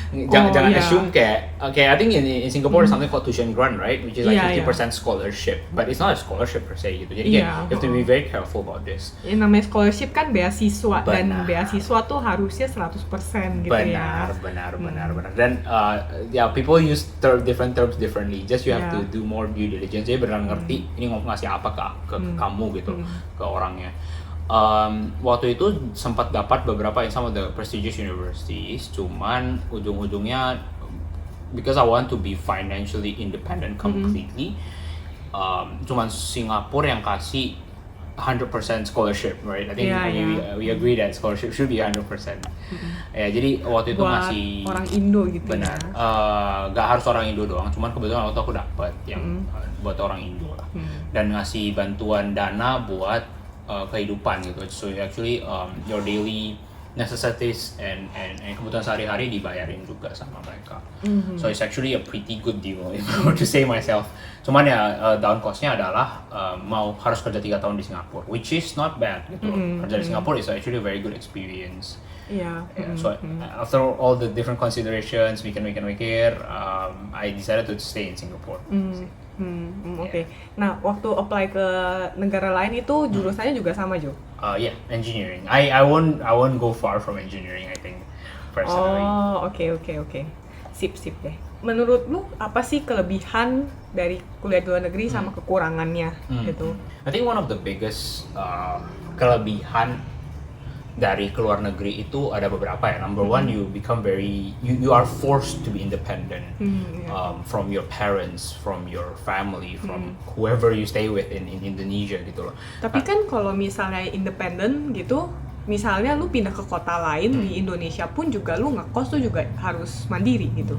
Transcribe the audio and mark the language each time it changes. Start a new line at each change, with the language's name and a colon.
Indonesian: Jangan
English: assume kayak, okay, I think in Singapore there's something called tuition grant, right, which is like 50% scholarship, but it's not a scholarship per se gitu.
Indonesian: Jadi kayak
English: you have to be very careful about this.
Indonesian: Yang namanya scholarship kan beasiswa, dan beasiswa tuh harusnya 100% gitu ya. Benar. Dan
English: people use different terms differently. Just you have to do more due diligence.
Indonesian: Jadi benar ngerti ini ngomong ngasih apa ke kamu gitu, ke orangnya. Waktu itu sempat dapat beberapa
English: in some of the prestigious universities,
Indonesian: cuman ujung-ujungnya
English: because I want to be financially independent completely,
Indonesian: cuman Singapura yang kasih
English: 100% scholarship, right? I think we agree that scholarship should be 100%.
Indonesian: Ya, jadi waktu itu ngasih orang Indo gitu. Benar. Gak harus orang Indo doang, cuman kebetulan waktu aku dapat yang buat orang Indo lah. Dan ngasih bantuan dana buat kehidupan gitu.
English: So actually your daily necessities and
Indonesian: kebutuhan sehari-hari dibayarin juga sama mereka.
English: So it's actually a pretty good deal if I were to say myself.
Indonesian: Cuman ya down cost-nya adalah harus kerja 3 tahun di Singapura,
English: which is not bad
Indonesian: gitu.
English: Kerja di Singapura is actually a very good experience. So after all the different considerations we can mikir, I decided to stay in Singapore.
Indonesian: Oke. Nah, waktu apply ke negara lain itu jurusannya juga sama, Jo?
English: Yeah, engineering. I won't go far from engineering, I think, personally.
Indonesian: Oh, oke. Sip deh. Menurut lu apa sih kelebihan dari kuliah di luar negeri sama kekurangannya gitu?
English: I think one of the biggest
Indonesian: kelebihan dari keluar negeri itu ada beberapa ya.
English: Number one, you become you are forced to be independent from your parents, from your family, from whoever you stay with in Indonesia gitu loh.
Indonesian: Tapi kan kalau misalnya independen gitu, misalnya lu pindah ke kota lain di Indonesia pun juga lu ngekos tuh juga harus mandiri gitu.